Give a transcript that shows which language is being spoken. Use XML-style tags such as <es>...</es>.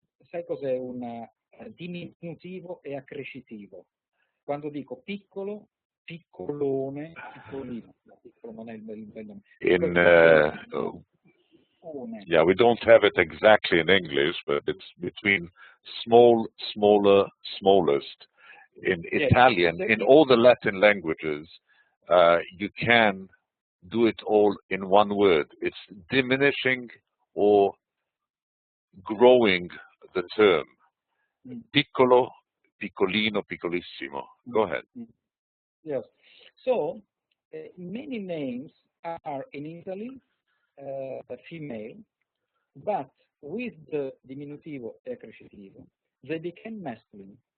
<it>Sai cos'è un diminutivo e accrescitivo? Quando dico piccolo, piccolone, piccolino. Piccolo non è il bel nome.</it> <en>Yeah, we don't have it exactly in English, but it's between small, smaller, smallest. In Italian, in all the Latin languages, you can do it all in one word. It's diminishing or growing the term.</en> <it>Piccolo, piccolino, piccolissimo.</it> <en>Go ahead. Yes. So, many names are in Italy female, but with the</en> <it>diminutivo e accrescitivo,</it> <en>they became masculine.</en>